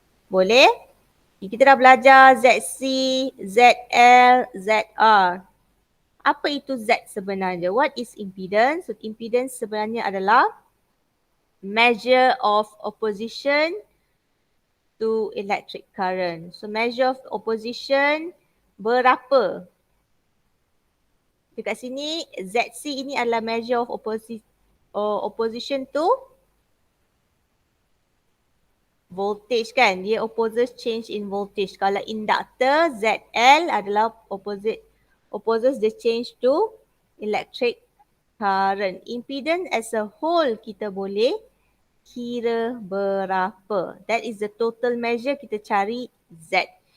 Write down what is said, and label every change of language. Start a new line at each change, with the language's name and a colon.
Malay: Boleh? Kita dah belajar ZC, ZL, ZR. Apa itu Z sebenarnya?
English: What is impedance? So impedance
Malay: sebenarnya adalah
English: measure of opposition to electric current. So measure of opposition berapa?
Malay: Dekat sini ZC ini adalah
English: measure of opposition to voltage
Malay: kan.
English: Dia opposes change in voltage.
Malay: Kalau inductor ZL adalah
English: opposes the change to electric current.
Malay: Impedance as a whole kita boleh kira berapa.
English: That is the total measure,
Malay: kita cari Z.